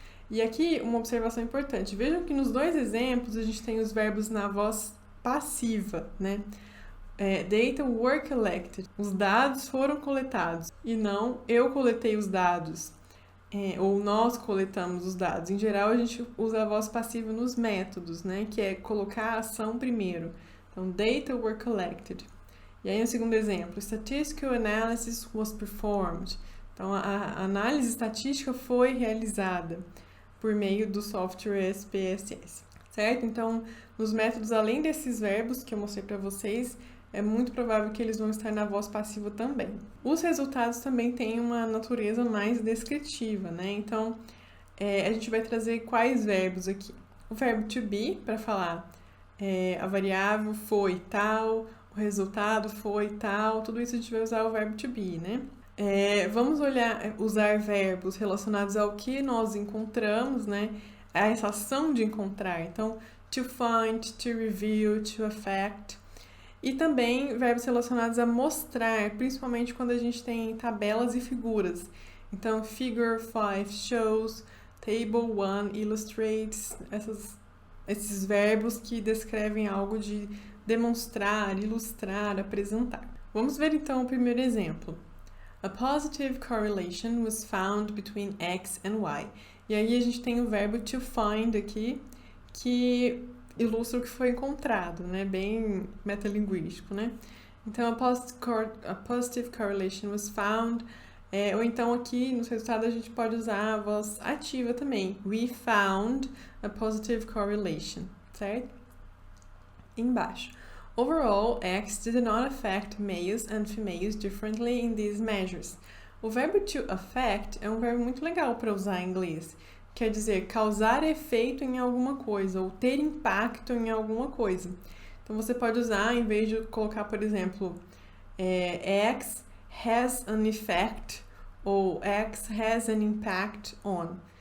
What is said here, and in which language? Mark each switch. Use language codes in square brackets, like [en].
[pt] E aqui, uma observação importante. Vejam que nos dois exemplos, a gente tem os verbos na voz passiva, né? [en] Data were collected. [pt] Os dados foram coletados. E não eu coletei os dados. Ou nós coletamos os dados. Em geral, a gente usa a voz passiva nos métodos, né? Que é colocar a ação primeiro. Então, [en] data were collected. [pt] E aí, o segundo exemplo. [en] Statistical analysis was performed. [pt] Então, a análise estatística foi realizada por meio do software SPSS, certo? Então, nos métodos, além desses verbos que eu mostrei para vocês, é muito provável que eles vão estar na voz passiva também. Os resultados também têm uma natureza mais descritiva, né? Então, a gente vai trazer quais verbos aqui? O verbo to be, para falar a variável foi tal, o resultado foi tal, tudo isso a gente vai usar o verbo to be, né? Vamos usar verbos relacionados ao que nós encontramos, né? A essa ação de encontrar. [en] Então, to find, to review, to affect. [pt] E também verbos relacionados a mostrar, principalmente quando a gente tem tabelas e figuras. Então, [en] figure 5 shows, table 1 illustrates, [pt] esses verbos que descrevem algo de demonstrar, ilustrar, apresentar. Vamos ver então o primeiro exemplo. [en] A positive correlation was found between X and Y. [pt] E aí a gente tem o verbo to find aqui, que ilustra o que foi encontrado, né? Bem metalinguístico, né? [en] Então, a positive correlation was found. [pt] Ou então aqui nos resultados a gente pode usar a voz ativa também. [en] We found a positive correlation, [pt] certo? Embaixo. [en] Overall, X did not affect males and females differently in these measures. [pt] O verbo to affect é um verbo muito legal para usar em inglês. Quer dizer, causar efeito em alguma coisa ou ter impacto em alguma coisa. Então, você pode usar, em vez de colocar, por exemplo, [en] X has an effect [pt] ou [en] X has an impact on.